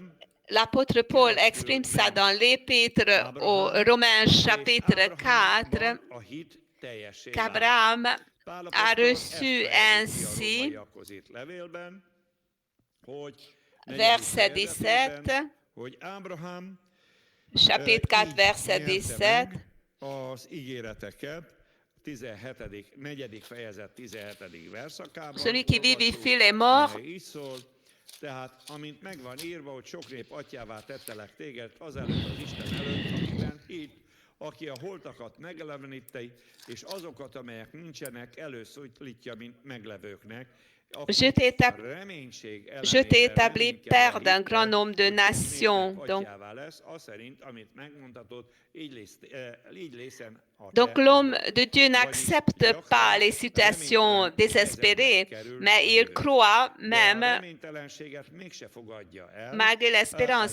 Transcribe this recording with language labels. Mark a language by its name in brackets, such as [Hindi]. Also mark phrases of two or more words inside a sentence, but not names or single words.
[French] L'apôtre Paul exprime ça dans l'épître aux Romains chapitre 4, qu'Abraham a reçu ainsi, verset 17, chapitre 4, verset 17, celui qui vivifie les morts. [Hungarian] Tehát, amint megvan írva, hogy sok nép atyává tettelek téged, azelőtt az Isten előtt, akiben hitt, aki a holtakat megelevenítei, és azokat, amelyek nincsenek, előszólítja, mint meglevőknek. [French] Je t'ai établi père d'un grand nombre de nations. Donc l'homme de Dieu n'accepte pas les situations désespérées, mais il croit même malgré l'espérance.